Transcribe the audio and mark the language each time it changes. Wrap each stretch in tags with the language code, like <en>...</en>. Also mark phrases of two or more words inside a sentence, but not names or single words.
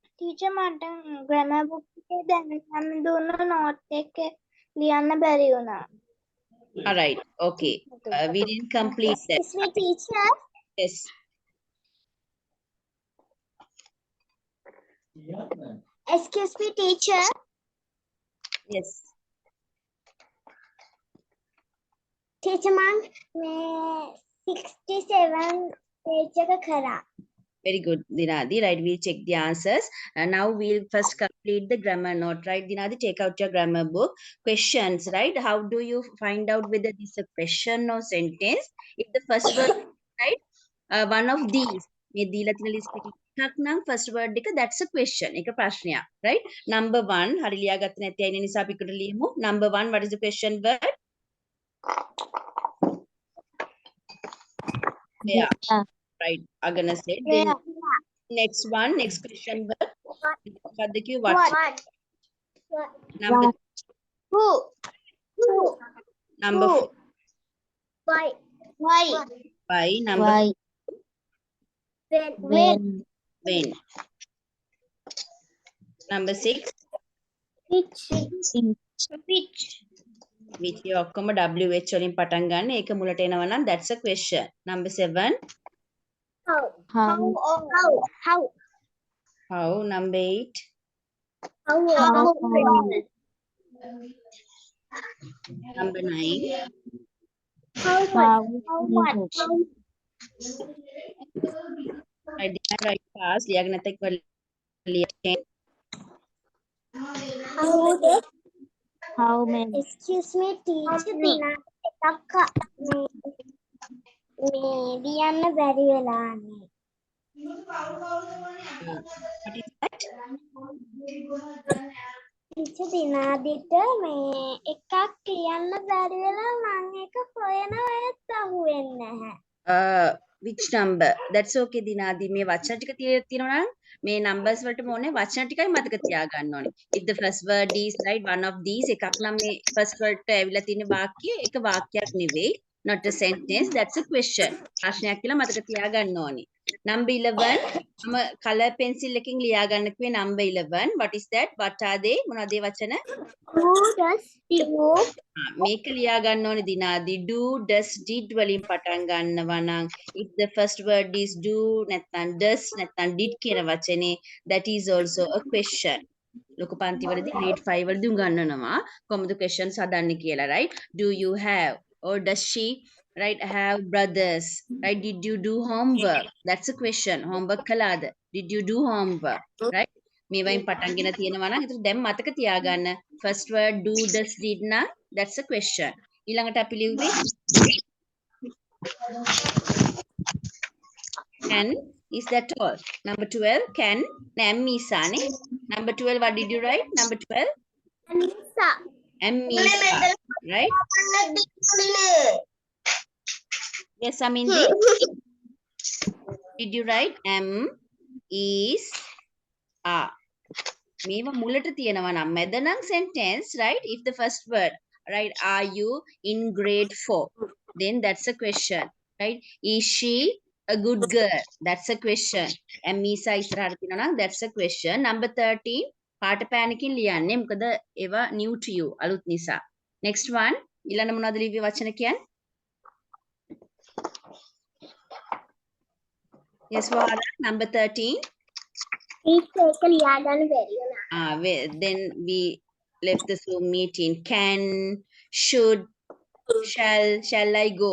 <si>ටීචර් මට ග්‍රැමර් බුක් එකේ දැනගන්න දුන්න නෝට් එක ලියන්න බැරි වුණා.</si> <en>All right. Okay. We didn't complete that. Excuse me, teacher. Yes. Excuse me, teacher. Yes. Teacher man, मैं 67 page එක කරා. Very good, Dinadi. Right, we'll check the answers. And now we'll first complete the grammar note. Right, Dinadi, take out your grammar book. Questions, right? How do you find out whether this is a question or sentence? If the first word, right, one of these,</en> <si>මේ දීලා තියෙන list එකක් නම්</si> <en>first word</en> <si>එක</si> <en>that's a question.</en> <si>එක ප්‍රශ්නයක්, right? Number 1, හරි ලියාගත්තේ නැති අය නිසා අපි එකට ලියමු.</si> <en>Number 1, what is the question word? Yeah. Right, Agana said. Then next one, next question word. What? Number Who? number Who? 4. Why? Why? Number When? when. Number 6. Which?</en> <si>Which ඔක්කොම WH වලින් පටන් ගන්න. ඒක මුලට එනවා නම්</si> <en>that's a question. Number 7. How? How? Number 8. How old? Number 9. How much? I didn't write fast.</en> <si>ලියාගෙන නැත්නම් ලියන්න.</si> <en>How many? Excuse me, teacher.</en> <si>එකක් මේ ලියන්න බැරි වෙලානේ.</si> <en>What is that?</en> <si>ටීචර් දිනාදිට මේ එකක් ලියන්න බැරි වෙලා මම ඒක හොයනවා ඒත් අහුවෙන්නේ නැහැ.</si> <en>Which number? That's okay, Dinadi.</en> <si>මේ වචන ටික තියෙනවා නම් මේ numbers වලටම ඕනේ වචන ටිකයි මතක තියාගන්න ඕනේ.</si> <en>If the first word is right one of these</en> <si>එකක් නම් මේ</si> <en>first word</en> <si>ට ඇවිල්ලා තියෙන වාක්‍ය එක වාක්‍යයක් නෙවෙයි.</si> <en>Not a sentence, that's a question.</en> <si>ප්‍රශ්නයක් කියලා මතක තියාගන්න ඕනේ. Number 11 මම</si> <en>color pencil</en> <si>එකකින් ලියා ගන්න කිව්වේ number 11.</si> <en>What is that? What are they?</en> <si>මොනවද ඒ වචන?</si> <en>Who does do?</en> <si>මේක ලියා ගන්න ඕනේ දිනාදී do does did වලින් පටන් ගන්නවා නම්</si> <en>if the first word is do</en> <si>නැත්නම් does නැත්නම් did කියන වචනේ</si> <en>that is also a question.</en> <si>ලොකු පන්ති වලදී grade 5 වලදී උගන්වනවා කොහොමද questions හදන්නේ කියලා,</si> <en>right? Do you have or does she, right, have brothers, right? Did you do homework? That's a question. Homework කළාද? Did you do homework, right?</en> <si>මේ වයින් පටන්ගෙන තියෙනවා නම් ඒතර දැන් මතක තියාගන්න</si> <en>first word do does did</en> <si>නම්</si> <en>that's a question.</en> <si>ඊළඟට අපි ලිව්වේ can,</si> <en>is that all? Number 12 can Misa. Number 12, what did you write? Number 12 Misa. Misa, right? Yes, Amindi. Did you write M is A?</en> <si>මේව මුලට තියෙනවා නම් මැද නම් sentence, right?</si> <en>If the first word, right, are you in grade 4? Then that's a question, right? Is she a good girl? That's a question. And Misa</en> <si>ඉස්සරහට තියෙනවා නම්</si> <en>that's a question. Number 13</en> <si>පාට පෑනකින් ලියන්නේ මොකද ඒවා</si> <en>new to you</en> <si>අලුත් නිසා.</si> <en>Next one</en> <si>ඊළඟ මොනවද ලිව්වේ වචන කියන්නේ?</si> <en>Yes, Vara, number 13. Then we left the Zoom meeting. Can, should, shall I go?</en>